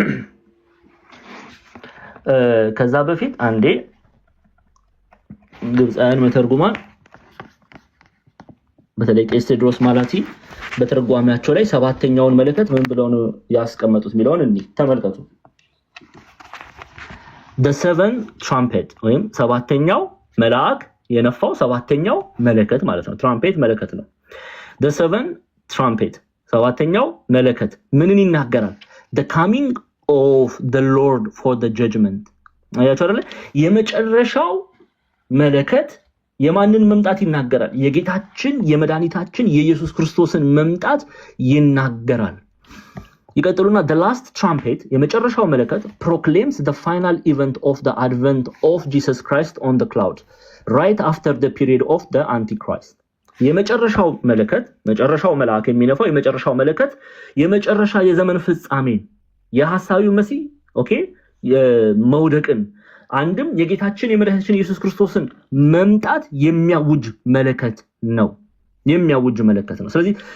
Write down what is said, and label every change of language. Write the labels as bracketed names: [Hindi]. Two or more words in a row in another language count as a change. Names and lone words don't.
[Amharic] ከዛ በፊት አንዴ ግብፃውያን መተርጉማን በተለይ ቄስ ቴዎድሮስ ማላቲ በተርጓሚያቸው ላይ ሰባተኛውን መለከት ምን ብለው ነው ያስቀመጡት የሚለውን እንይ። ተመልከቱ። [English] the seven trumpet [Amharic] ወይም ሰባተኛው መልአክ የነፋው ሰባተኛው መለከት ማለት ነው። ትራምፔት መለከት ነው። [English] the seven trumpet [Amharic] ሰባተኛው መለከት ምንን ይናገራል? [English] the coming of the Lord for the judgment። [Amharic] አያችሁ አይደል? የመጨረሻው መለከት የማንን መምጣት ይናገራል? የጌታችን የመድኃኒታችን የኢየሱስ ክርስቶስን መምጣት ይናገራል። ይቀጥሉና [English] the last trumpet [Amharic] የመጨረሻው መለከት [English] proclaims the final event of the advent of Jesus Christ on the cloud right after the period of the antichrist። [Amharic] የመጨረሻው መለከት መጨረሻው መልአክ የሚነፋው የመጨረሻው መለከት የመጨረሻ የዘመን ፍጻሜ የሐሳዊው መሲህ ኦኬ የመውደቅን አንድም የጌታችን የመድኃኒታችን ኢየሱስ ክርስቶስን መምጣት የሚያውጅ መለከት ነው። የሚያውጅ መለከት ነው። ስለዚህ